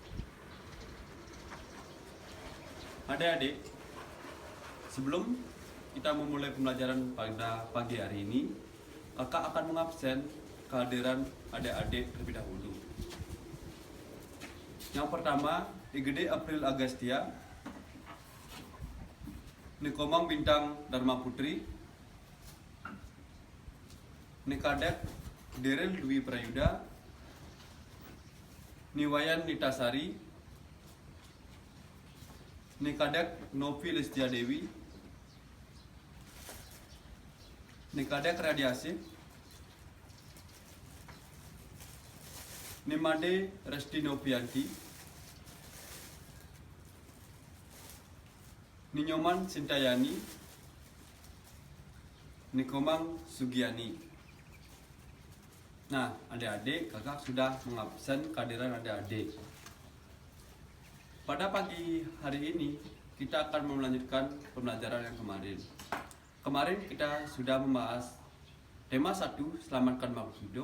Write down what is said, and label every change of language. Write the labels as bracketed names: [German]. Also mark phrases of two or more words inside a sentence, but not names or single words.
[Indonesian] Adik-adik, sebelum kita memulai pembelajaran pada pagi hari ini, kakak akan mengabsen kehadiran adik-adik terlebih dahulu. Yang pertama, Igede April Agustia, Nikomang Bintang Dharma Putri, Nikadek Derel Dwi Prayuda, Niwayan Nitasari, Nikadek Novi Lestia Dewi, Nikadek Radiasi, Nimade Resti Novianti, Ninyoman Sintayani, Nikomang Sugiani. Nah, adik-adik, kakak sudah mengabsen kehadiran adik-adik. Pada pagi hari ini, kita akan melanjutkan pembelajaran yang kemarin. Kemarin kita sudah membahas tema 1, selamatkan makhluk hidup.